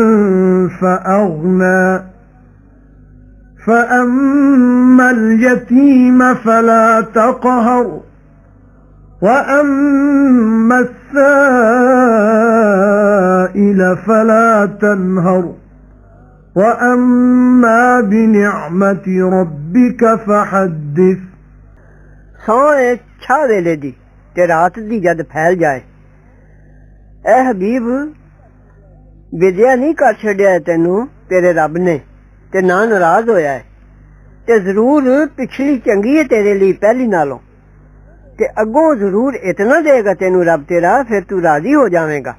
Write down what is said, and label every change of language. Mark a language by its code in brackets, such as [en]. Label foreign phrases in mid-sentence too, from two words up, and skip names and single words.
[ar] فأغنى فأما اليتيم فلا تقهر وأما السائل فلا تنهر وأما بنعمة ربك فحدث। [pa] سونہہ چھاں ویلے دی تے رات دی جد پھیل جائے، اے حبیب ودیا نہیں کر چھڈیا تینوں تیرے رب نے تے نہ ناراض ہویا ہے تے ضرور پچھلی چنگی ہے تیرے لئی پہلی نالوں تے اگوں ضرور اتنا دیگا تینوں رب تیرا، فیر توں راضی ہو جاویگا.